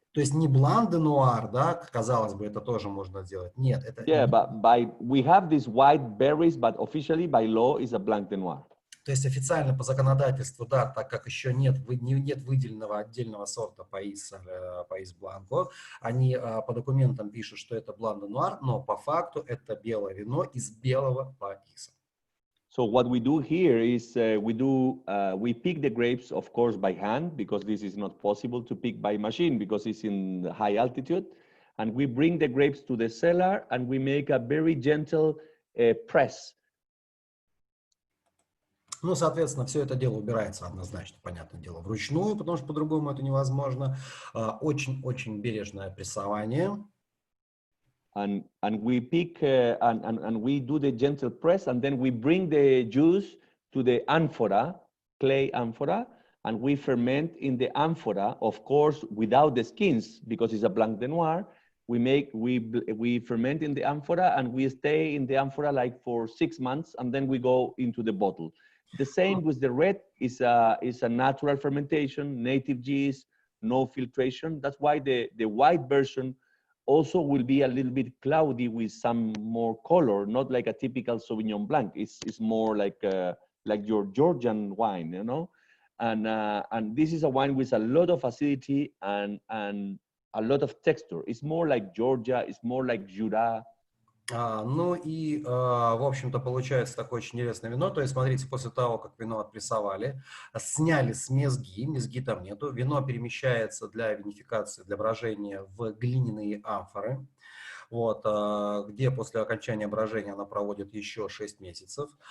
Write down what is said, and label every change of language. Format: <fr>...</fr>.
<ru>То есть не блан де нуар, да, казалось бы, это тоже можно сделать. Нет, это...</ru> <en>Yeah, but we have these white berries, but officially by law is a blanc de noir.</en> <ru>То есть официально по законодательству, да, так как еще нет выделенного отдельного сорта паис бланко, они по документам пишут, что это блан де нуар, но по факту это белое вино из белого паиса.</ru> <en>So what we do here is we pick the grapes, of course, by hand, because this is not possible to pick by machine because it's in high altitude. And we bring the grapes to the cellar and we make a very gentle press.</en> <ru>Ну, соответственно, все это дело убирается однозначно, понятное дело, вручную, потому что по-другому это невозможно. Очень-очень бережное прессование.</ru> <en>And we pick and we do the gentle press, and then we bring the juice to the amphora, clay amphora, and we ferment in the amphora, of course, without the skins, because it's a blanc de noir. We ferment in the amphora, and we stay in the amphora like for 6 months, and then we go into the bottle. The same with the red is a natural fermentation, native yeast, no filtration. That's why the white version also will be a little bit cloudy with some more color, not like a typical Sauvignon Blanc. It's more like your Georgian wine, you know. And this is a wine with a lot of acidity and a lot of texture. It's more like Georgia. It's more like Jura.</en> <ru>Ну и, в общем-то, получается такое очень интересное вино. То есть, смотрите, после того, как вино отпрессовали, сняли с мезги там нету, вино перемещается для винификации, для брожения в глиняные амфоры, вот, где после окончания брожения она проводит еще 6 месяцев.</ru>